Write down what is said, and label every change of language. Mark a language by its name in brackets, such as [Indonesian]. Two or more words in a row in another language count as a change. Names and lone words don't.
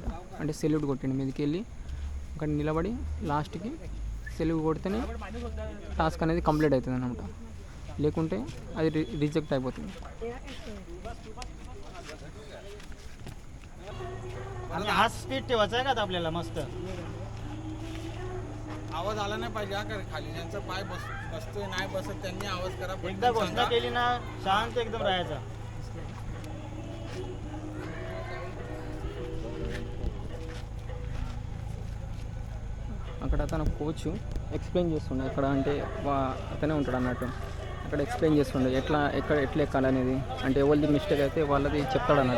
[Telugu] అంటే సెల్యూట్ కొట్టిండు మీదకి వెళ్ళి అక్కడ నిలబడి లాస్ట్కి సెల్యూట్ కొడితేనే టాస్క్ అనేది కంప్లీట్ అవుతుంది అన్నమాట. లేకుంటే అది రిజెక్ట్ అయిపోతుంది. [Marathi] स्पीड ठेवायचं का आपल्याला मस्त आवाज आला नाही पाहिजे खाली. ज्यांचा पाय बसतोय नाही बसत त्यांनी आवाज करा. एकदा घोषणा केली ना शांत एकदम राहायचा. [Telugu] అక్కడ అతను [English] coach explain [Telugu] చేస్తుండే. ఇక్కడ అంటే అతనే ఉంటాడు అన్నట్టు. అక్కడ ఎక్స్ప్లెయిన్ చేస్తుండే ఎట్లా ఎక్కాలనేది. అంటే ఎవరిది మిస్టేక్ అయితే వాళ్ళది చెప్తాడు అన్నట్టు.